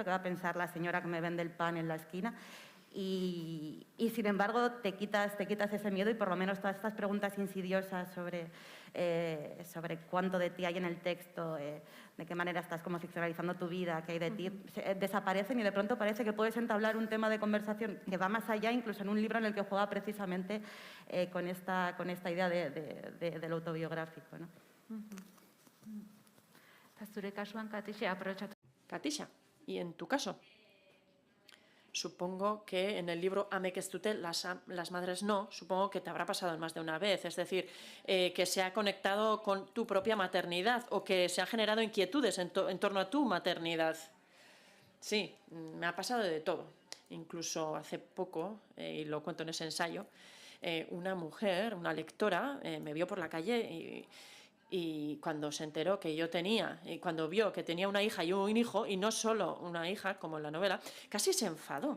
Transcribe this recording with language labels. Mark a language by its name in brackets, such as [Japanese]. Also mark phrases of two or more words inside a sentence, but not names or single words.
[Spanish] ¿Qué va a pensar la señora que me vende el pan en la esquina? Y sin embargo te quitas ese miedo y por lo menos todas estas preguntas insidiosas sobre cuánto de ti hay en el texto, de qué manera estás como ficcionalizando tu vida, qué hay de ti, desaparecen y de pronto parece que puedes entablar un tema de conversación que va más allá, incluso en un libro en el que juega precisamente con esta idea del autobiográfico, ¿no? [Basque] Zure kasuan, Katixa, aprobetxatu. [Spanish] Katixa, y en tu caso, supongo que en el libro Amek ez dute, las madres no, supongo que te habrá pasado más de una vez, es decir, que se ha conectado con tu propia maternidad o que se han generado inquietudes en torno a tu maternidad. Sí, me ha pasado de todo. Incluso hace poco, y lo cuento en ese ensayo, una mujer, una lectora, me vio por la calle y cuando se enteró que yo tenía, y cuando vio que tenía una hija y un hijo, y no solo una hija, como en la novela, casi se enfadó.